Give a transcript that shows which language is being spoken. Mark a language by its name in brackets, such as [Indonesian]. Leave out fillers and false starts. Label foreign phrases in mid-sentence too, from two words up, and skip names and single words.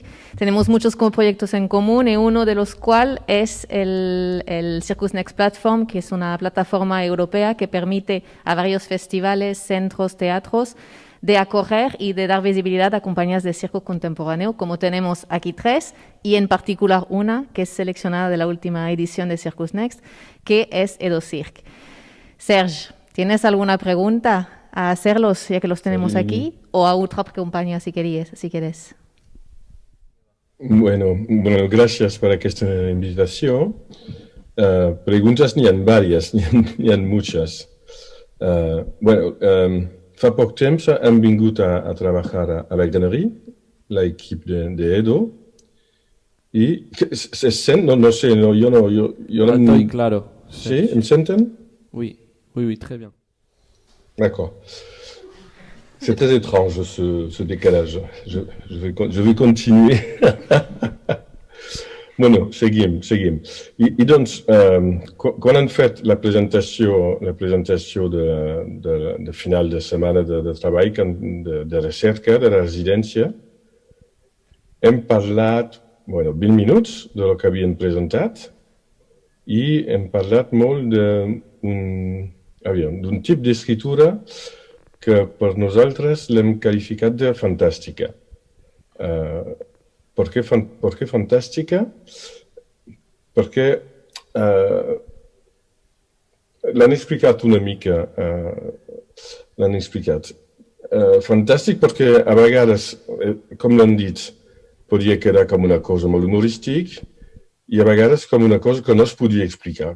[Spanish] Tenemos muchos proyectos en común y uno de los cuales es el Circus Next Platform, que es una plataforma europea que permite a varios festivales, centros, teatros de acoger y de dar visibilidad a compañías de circo contemporáneo, como tenemos aquí 3, y en particular una que es seleccionada de la última edición de Circus Next, que es Edo Cirque. Serge, ¿tienes alguna pregunta a hacerlos, ya que los tenemos aquí, o a otra compañía si quieres? Bueno, gracias por esta invitación. Preguntas [Catalan] n'hi ha [Spanish] varias, [Catalan] n'hi ha [Spanish] muchas. [Catalan] Fa poc temps hem vingut a treballar a la Grainerie, l'equip de Edo, i se sent, no sé, jo no... [Spanish] Estoy claro. [Catalan] Sí, em senten? [French] Oui, très bien. D'accord. C'est très étrange ce décalage. Je vais continuer. [Catalan] Bueno, seguim. I doncs, quan han fet la presentació de final de setmana de treball, de recerca, de residència, hem parlat 20 minuts de lo que havien presentat i hem parlat molt d'un tip d'escriptura que per nosaltres l'hem qualificat de fantàstica. [Spanish] ¿Por qué fantástica? [Catalan] Porque l'han explicat una mica. Fantàstic perquè a vegades, com l'han dit, podia quedar com una cosa molt humorística i a vegades com una cosa que no es podia explicar.